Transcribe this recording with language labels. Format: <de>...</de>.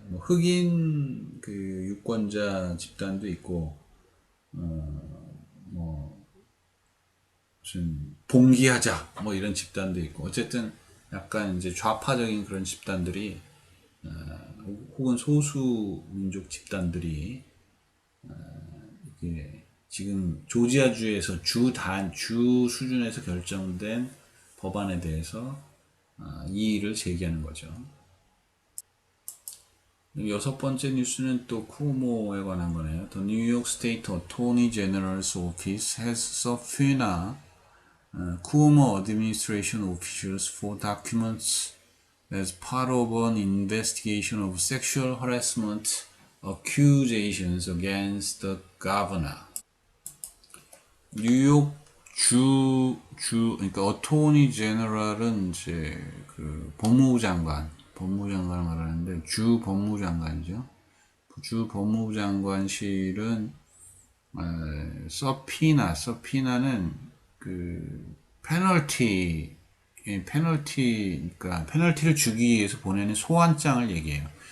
<ko>뭐 흑인 그 유권자 집단도 있고, 뭐 무슨 봉기하자 뭐 이런 집단도 있고 어쨌든 약간 이제 좌파적인 그런 집단들이 혹은 소수 민족 집단들이 이게 지금 조지아주에서 주 수준에서 결정된 법안에 대해서 이의를 제기하는 거죠. 여섯 번째 뉴스는 또 쿠오모에 관한 거네요.</ko> <en>The New York State Attorney General's Office has subpoenaed Cuomo administration officials for documents as part of an investigation of sexual harassment accusations against the governor.</en> <ko>뉴욕 그러니까 어토니 제너럴은 이제 그 법무장관을 말하는데 주 법무장관이죠. 주 법무장관실은 서피나는 그 그러니까 페널티를 주기 위해서 보내는 소환장을 얘기해요.</ko>